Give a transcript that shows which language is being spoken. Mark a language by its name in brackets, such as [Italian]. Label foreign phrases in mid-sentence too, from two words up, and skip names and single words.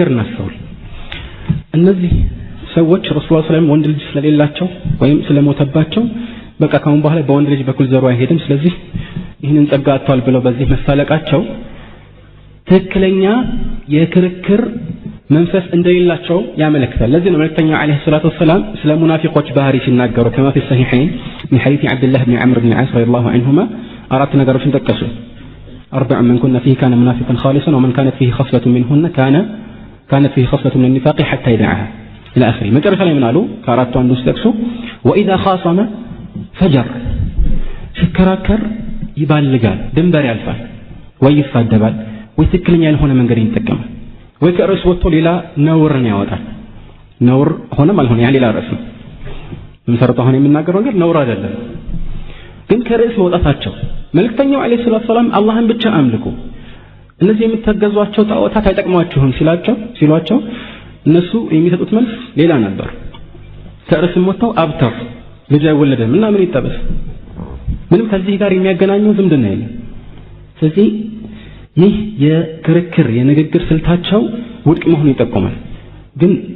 [Amharic] እናስተውል። እነዚህ ሰዎች [Arabic] رسول صلى الله عليه وسلم [Amharic] ወንድ ልጅ ስለሌላቸው ወይም ስለሞተባቸው በቃ ካሁን በኋላ በወንድ ልጅ በኩል ዘሩ አይሄድም፣ ስለዚህ ይህንን ጸጋ አጥተዋል ብለው በዚህ መሳለቃቸው ትክክለኛ የክርክር መንፈስ እንደሌላቸው ያመለክታል። ለዚህ ነው መልእክተኛው [Arabic] عليه الصلاة والسلام [Amharic] ስለ ሙናፊቆች ባህሪ ሲናገሩ [Arabic] كما في الصحيحين من حديث عبد الله بن عمرو بن العاص رضي الله عنهما [Amharic] አራት ነገሮችን ጠቀሱ። [Arabic] أربع من كنا فيه كان منافقا خالصا ومن كانت فيه خصلة منهن كانت فيه خصلة من النفاق حتى يدعها إلى آخره። [Amharic] መጨረሻ ላይ ምን አሉ? ከአራቱ አንዱ ሲጠቅሱ [Arabic] وإذا خاصم فجر [Amharic] ሲከራከር ይባልጋል፣ ድንበር ያልፋል፣ ወይ ይሳደባል፣ ወይ ትክክለኛ ያልሆነ መንገድ ይጠቀማል፣ ወይ ከርዕስ ወጥቶ ሌላ ነውርን ያወጣል። ነውር ሆነም አልሆነ ያ ሌላ ርዕስ ነው። መሰረቱ አሁን የምናገረው ነገር ነውር አይደለም። ግን ከርዕስ መውጣታቸው መልእክተኛው [Arabic] عليه الصلاة السلام [Amharic] አላህን ብቻ አምልኩ፣ እነዚህ የምትገዟቸው ጣዖታት አይጠቅሟችሁም ሲሏቸው እነሱ የሚሰጡት መልስ ሌላ ነበር። ከርዕስም ወጥተው አብተር ልጅ አይወለድም እና ምን ይጠበስ፣ ምንም ከዚህ ጋር የሚያገናኘው ዝምድና የለም። ስለዚህ ይህ የክርክር የንግግር ስልታቸው ውድቅ መሆኑን ይጠቁማል። ግን